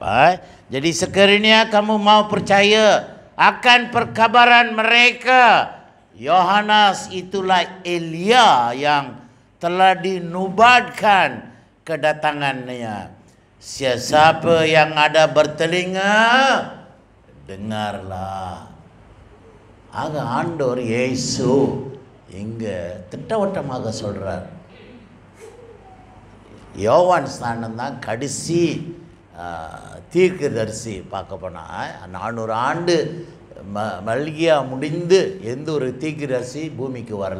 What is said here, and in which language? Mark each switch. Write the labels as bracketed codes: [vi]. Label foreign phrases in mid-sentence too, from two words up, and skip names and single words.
[ms] Jadi sekiranya kamu mau percaya akan perkabaran mereka, Yohanes itulah Elia yang telah dinubuatkan kedatangannya. Siapa yang ada bertelinga, dengarlah. [ta] ஆக ஆண்டவர் இயேசு இங்கே திட்டவட்டமாக சொல்கிறார், யோவான் ஸ்நானன் தான் கடைசி தீர்க்கதரிசி. பார்க்க போனால் 400 ஆண்டு மல்கியா முடிந்து எந்த ஒரு தீர்க்கதரிசி பூமிக்கு வரல.